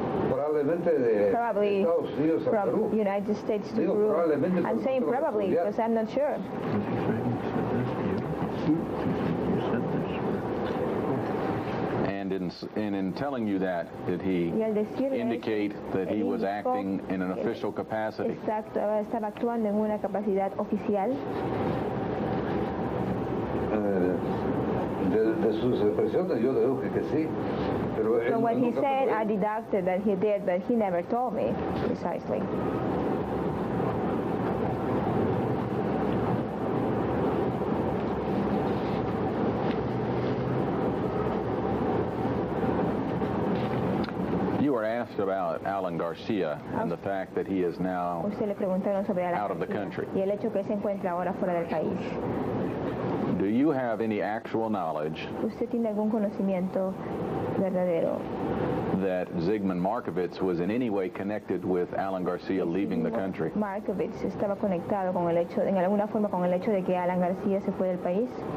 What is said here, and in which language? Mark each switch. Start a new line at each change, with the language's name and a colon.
Spanish: Probablemente de Estados Unidos a Perú.
English: From United States to Peru. I'm saying probably because I'm not sure. And in telling you that, did he indicate that he was acting in an official capacity?
Spanish: Exacto, estaba actuando en una capacidad oficial. De sus expresiones yo deduje que sí. Pero
English: From what he said, I deducted that he did, but he never told me precisely. You were asked about Alan Garcia and the fact that he is now out of the country.
Spanish: Y el hecho que se encuentra ahora fuera del país.
English: Do you have any actual knowledge
Spanish: ¿Usted tiene algún conocimiento verdadero
English: that Zygmunt Markovits was in any way connected with Alan Garcia leaving the country?
Spanish: Markovits estaba conectado con el hecho, en alguna forma con el hecho de que Alan García se fue del país?